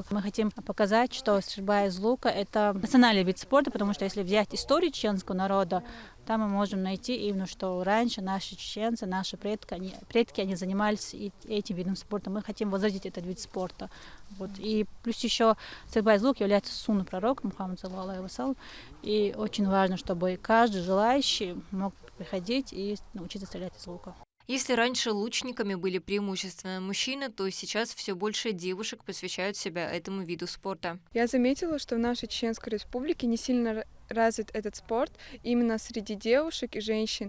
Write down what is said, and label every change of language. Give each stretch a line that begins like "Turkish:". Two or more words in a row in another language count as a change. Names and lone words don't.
Russian: Мы хотим показать, что стрельба из лука – это национальный вид спорта, потому что если взять историю чеченского народа, там мы можем найти именно, что раньше наши чеченцы, наши предки, они занимались этим видом спорта. Мы хотим возродить этот вид спорта. Вот. И плюс еще стрельба из лука является сунной пророка Мухаммада
Arabic: صلى الله عليه وسلم.
Russian: И очень важно, чтобы каждый желающий мог приходить и научиться стрелять из лука. Если раньше лучниками были преимущественно мужчины, то сейчас все больше девушек посвящают себя этому виду спорта. Я заметила, что в нашей Чеченской Республике не сильно развит этот спорт именно среди девушек и женщин.